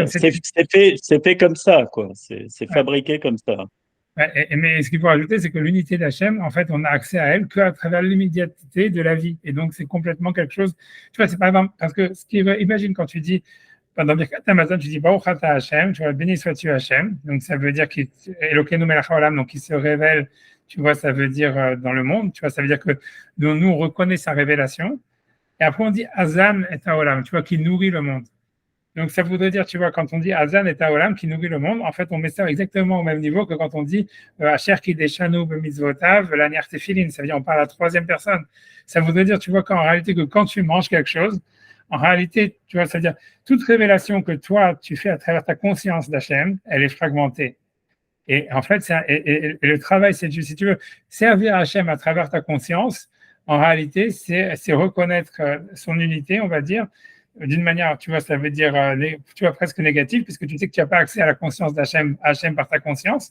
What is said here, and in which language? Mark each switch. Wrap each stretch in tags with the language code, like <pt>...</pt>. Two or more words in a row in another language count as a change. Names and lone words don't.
<fr>c'est fait comme ça, quoi. C'est fabriqué comme ça. Mais ce qu'il faut rajouter, c'est que l'unité d'Hachem, en fait, on a accès à elle qu'à travers l'immédiateté de la vie. Et donc, c'est complètement quelque chose. Tu vois, c'est par exemple, parce que imagine quand tu dis, Dans Birkat Hamazon, tu dis</fr> <he>ברוך אתה השם,</he> <fr>tu vois, béni sois-tu Hashem. Donc ça veut dire qu'il</fr> <he>אלוקינו מלך העולם,</he> <fr>donc il se révèle, tu vois, ça veut dire dans le monde, tu vois, ça veut dire que nous on reconnaît sa révélation. Et après on dit</fr> <he>הזן את העולם,</he> <fr>tu vois, qui nourrit le monde. Donc, ça voudrait dire, tu vois, quand on dit</fr> <he>הזן את העולם</he> <fr>qui nourrit le monde, en fait, on met ça exactement au même niveau que quand on dit</fr> <he>אשר קדשנו במצוותיו להניח תפילין.</he> <fr>Ça veut dire, on parle à la troisième personne. Ça voudrait dire, tu vois, qu'en réalité, que quand tu manges quelque chose, en réalité, tu vois, ça veut dire, toute révélation que toi, tu fais à travers ta conscience d'Hachem, elle est fragmentée. Et en fait, et le travail, c'est, si tu veux, servir Hachem à travers ta conscience, en réalité, c'est reconnaître son unité, on va dire, d'une manière, tu vois, ça veut dire, tu vois, presque négative, puisque tu sais que tu n'as pas accès à la conscience d'Hachem par ta conscience.</fr>